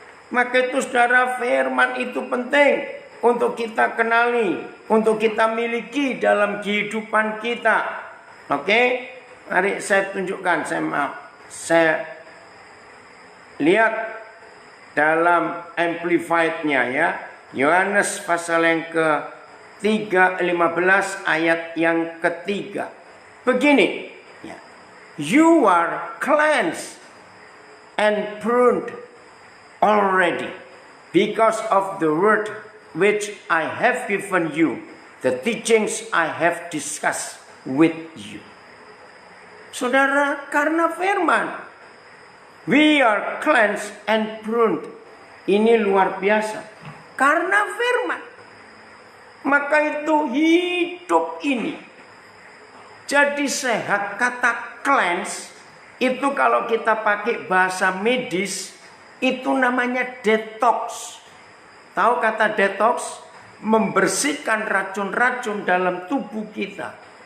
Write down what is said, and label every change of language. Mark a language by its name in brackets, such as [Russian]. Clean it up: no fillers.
[Indonesian] Maka itu saudara, firman itu penting untuk kita kenali, untuk kita miliki dalam kehidupan kita. Oke? Mari saya tunjukkan, saya lihat dalam amplified-nya ya. Yohanes pasal yang ke-15 ayat yang ketiga. Begini ya. [English] You are cleansed and pruned already because of the word which I have given you, the teachings I have discussed with you. [Indonesian] Saudara, karena firman [English] we are cleansed and pruned. [Indonesian] Ini luar biasa. Karena firman. Maka itu hidup ini jadi sehat. Kata cleanse itu kalau kita pakai bahasa medis itu namanya detox. Tahu kata detox? Membersihkan racun-racun dalam tubuh kita.